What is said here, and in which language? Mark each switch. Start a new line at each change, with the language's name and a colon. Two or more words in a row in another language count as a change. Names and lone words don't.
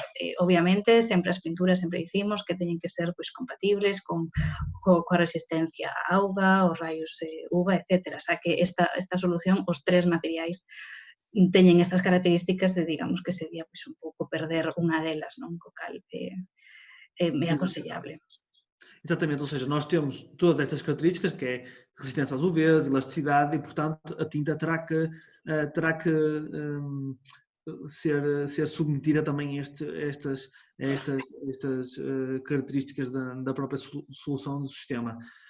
Galician: Obviamente, sempre as pinturas sempre dicimos que teñen que ser pois, compatibles coa resistencia á auga, os raios UVA, etc. Xa que esta solución, os 3 materiais, teñen estas características de, digamos, que sería pois, un pouco perder unha delas, non? Co cal é aconsellable.
Portuguese: Exatamente, ou seja, nós temos todas estas características, que é resistência às UVs, elasticidade, e, portanto, a tinta terá que ser submetida também a estas características da própria solução do sistema.